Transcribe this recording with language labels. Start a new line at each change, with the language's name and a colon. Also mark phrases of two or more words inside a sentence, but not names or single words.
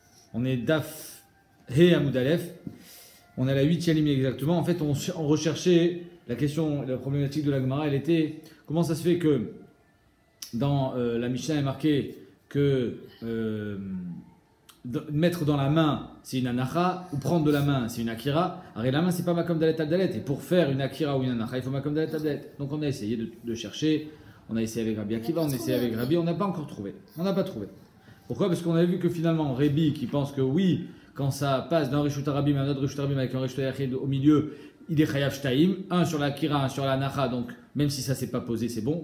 French: On est
Hebrew: דף ה עמוד א.
French: On est à la 8e ligne exactement. En fait, on recherchait la question, la problématique de la Gemara. Elle était comment ça se fait que dans la Mishnah est marqué que mettre dans la main c'est une anacha ou prendre de la main c'est une akira. Alors la main c'est pas
Hebrew: מקום ד' על ד.
French: Et pour faire une akira ou une anacha il faut
Hebrew: מקום ד' על ד.
French: Donc on a essayé de chercher. On a essayé avec Rabbi Akiva, on a essayé avec Rabbi, on n'a pas encore trouvé. On n'a pas trouvé. Pourquoi? Parce qu'on avait vu que finalement, Rabbi qui pense que oui, quand ça passe d'un
Hebrew: רשות הרבים
French: à un autre
Hebrew: רשות הרבים
French: avec un
Hebrew: רשות היחיד
French: au milieu, il est
Hebrew: חייב שתיים,
French: un sur la Kira, un sur la Nacha, donc même si ça s'est pas posé, c'est bon.